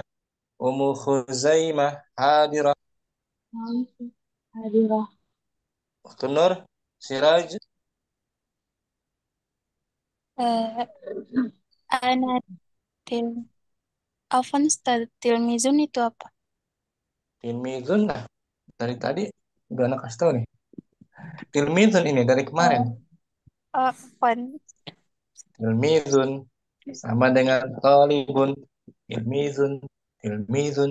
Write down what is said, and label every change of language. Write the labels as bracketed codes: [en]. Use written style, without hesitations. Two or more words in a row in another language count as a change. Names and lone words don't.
[ar] Ummu Khuzaimah Hadira. Hadirah. Ukhtun Nur Siraj. أنا تل. [id] Afwan Ustaz, tilmizun itu apa? Tilmizun lah. Dari tadi udah anak kasih tahu nih. Tilmizun ini dari kemarin. Afwan. Tilmizun sama dengan talibun. [ar] تلميذ، تلميذ.